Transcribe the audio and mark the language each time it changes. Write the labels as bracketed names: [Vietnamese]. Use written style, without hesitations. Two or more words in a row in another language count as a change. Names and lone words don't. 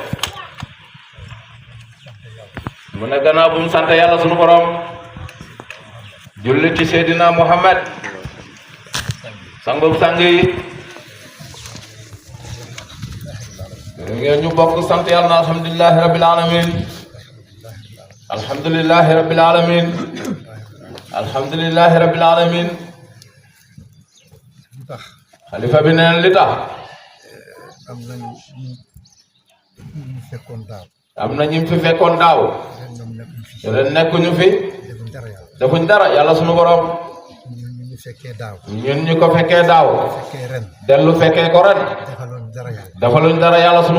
[Wolof] mu ne gannaaw bu mu sant yàlla sunu borom julli ci Seydina Muhammad sangub sang yi ngeen ñu bokk sant yàlla [Arabic] الحمد لله رب العالمين الحمد لله رب العالمين الحمد لله رب العالمين [Wolof] xalifa bi neen li tax am na ñu fi fekkoon daaw ren nekkuñu fi defuñ dara yàlla sunu borom ñun ñu ko fekkee daaw dellu fekkee ko ren defaluñ dara yàlla sunu